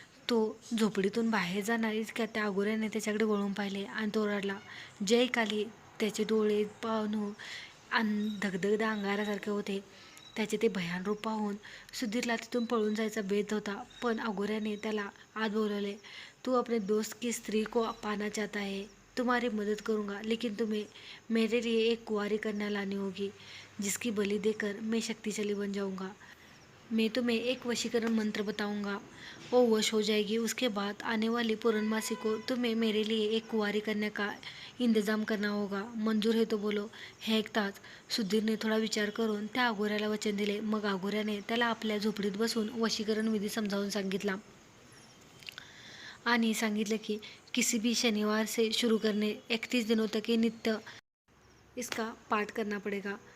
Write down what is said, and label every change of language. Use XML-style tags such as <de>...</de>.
<mr>तो झोपडीतून बाहेर जाणार इतक्या त्या अघोऱ्याने त्याच्याकडे वळून पाहिले आणि तो रडला, जय काली. त्याचे डोळे पाहून धगधगदा अंगारासारखे होते. त्याचे ते भयान रूप पाहून सुधीरला तिथून पळून जायचा बेत होता, पण अघोऱ्याने त्याला आत बोलवले.</mr> <hi>तू अपने दोस्त की स्त्री को पाना चाहता है, तुम्हारी मदद करूँगा, लेकिन तुम्हें मेरे लिए एक कुंवारी कन्या लानी होगी, जिसकी बलि देकर मैं शक्तिशाली बन जाऊँगा. मैं तुम्हें एक वशीकरण मंत्र बताऊंगा, वो वश हो जाएगी. उसके बाद आने वाली पूर्णमासी को तुम्हें मेरे लिए एक कुंवारी कन्या का इंतजाम करना होगा. मंजूर है तो बोलो.</hi> <mr>हे ऐकताच सुधीरने थोडा विचार करून त्या अघोऱ्याला वचन दिले. मग अघोऱ्याने त्याला आपल्या झोपडीत बसून वशीकरण विधी समजावून सांगितला आणि सांगितले की</mr> <hi>किसी भी शनिवार से शुरू करने 31 दिनों तक ये नित्य इसका पाठ करना पडेगा.</hi>